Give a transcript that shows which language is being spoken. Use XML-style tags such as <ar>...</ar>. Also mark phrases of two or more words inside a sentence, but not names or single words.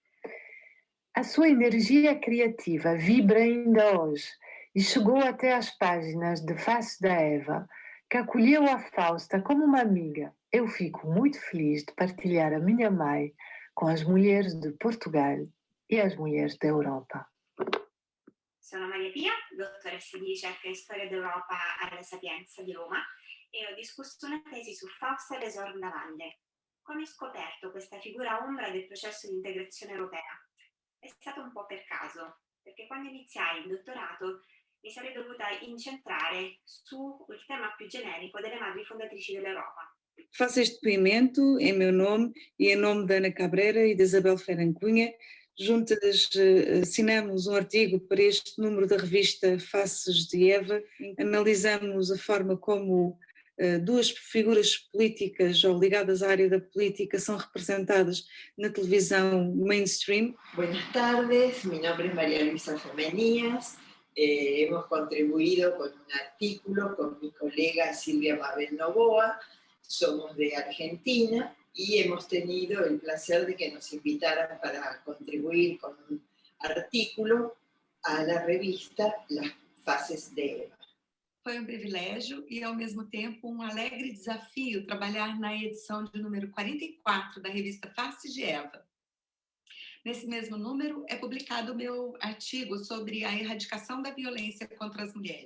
<pt>A sua energia criativa vibra ainda hoje e chegou até às páginas de Faces da Eva, que acolheu a Fausta como uma amiga. Eu fico muito feliz de partilhar a minha mãe com as mulheres de Portugal e as mulheres da Europa.</pt> <it>Sono Maria Pia, dottoressa di ricerca e storia d'Europa alla Sapienza di Roma e ho discusso una tesi su Fausta e l'Esorn da Valle. Come ho scoperto questa figura ombra del processo di integrazione europea? È stato un po' per caso, perché quando iniziai il dottorato mi sarei dovuta incentrare sul tema più generico delle madri fondatrici dell'Europa.</it> <pt>Faço este depoimento em meu nome e em nome da Ana Cabreira e de Isabel Ferran Cunha. Juntas assinamos um artigo para este número da revista Faces de Eva. Analisamos a forma como duas figuras políticas ou ligadas à área da política são representadas na televisão mainstream.</pt> <es>Buenas tardes, mi nombre es María Luisa Femenías. Hemos contribuido con un artículo con mi colega Silvia Mabel Novoa. Somos de Argentina y hemos tenido el placer de que nos invitaran para contribuir con un artículo a la revista Las Faces de Eva.</es> <pt>Foi um privilégio e, ao mesmo tempo, um alegre desafio trabalhar na edição de número 44 da revista Faces de Eva. Nesse mesmo número é publicado o meu artigo sobre a erradicação da violência contra as mulheres.</pt>